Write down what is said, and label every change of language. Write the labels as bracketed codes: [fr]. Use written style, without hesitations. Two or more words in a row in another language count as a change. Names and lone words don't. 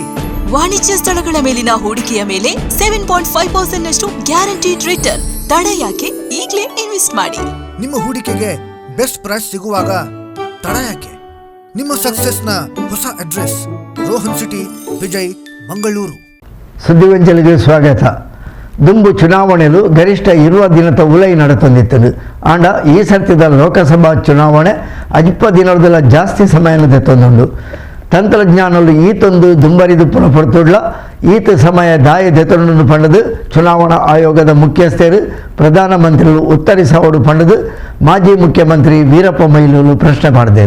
[kn] ವಾಣಿಜ್ಯ ಸ್ಥಳಗಳ ಮೇಲಿನ ಹೂಡಿಕೆಯ ಮೇಲೆ 7.5% [en] guaranteed return. [kn] ತಡ ಯಾಕೆ? ಈಗಲೇ ಇನ್ವೆಸ್ಟ್ ಮಾಡಿ. ನಿಮ್ಮ ಹೂಡಿಕೆಗೆ [en] best price [kn] ಸಿಗುವಾಗ ತಡ ಯಾಕೆ? ನಿಮ್ಮ ಸಕ್ಸಸ್ನ ಹೊಸ ಅಡ್ರೆಸ್ ರೋಹನ್ ಸಿಟಿ, ವಿಜಯ್, ಮಂಗಳೂರು. ಸುದ್ದಿವಂಚಲಿಗೆ ಸ್ವಾಗತ. [tcy] ದುಂಬು ಚುನಾವಣೆಲು ಗರಿಷ್ಠ 20 ದಿನದ ಉಲೈ ನಡತೊಂದಿತ್ತು. ಆಂಡ ಈ ಸರ್ತಿದ ಲೋಕಸಭಾ ಚುನಾವಣೆ 20 ದಿನದ ಜಾಸ್ತಿ ಸಮಯನ ತೆತ್ತೊಂದುಂಡು. ತಂತ್ರಜ್ಞಾನಲು ಈತೊಂದು ದುಂಬರಿದು ಪುನಪಡುತ್ತುಳ್ಳ ಈತ ಸಮಯ ದಾಯ ದೆತೊಂಡು ಪಂಡದು ಚುನಾವಣಾ ಆಯೋಗದ ಮುಖ್ಯಸ್ಥರು ಪ್ರಧಾನಮಂತ್ರಿಗಳು ಉತ್ತರಿಸೋಡು ಪಂಡದು ಮಾಜಿ ಮುಖ್ಯಮಂತ್ರಿ ವೀರಪ್ಪ ಮೊಯ್ಲಿ ಪ್ರಶ್ನೆ ಮಾಡಿದರು.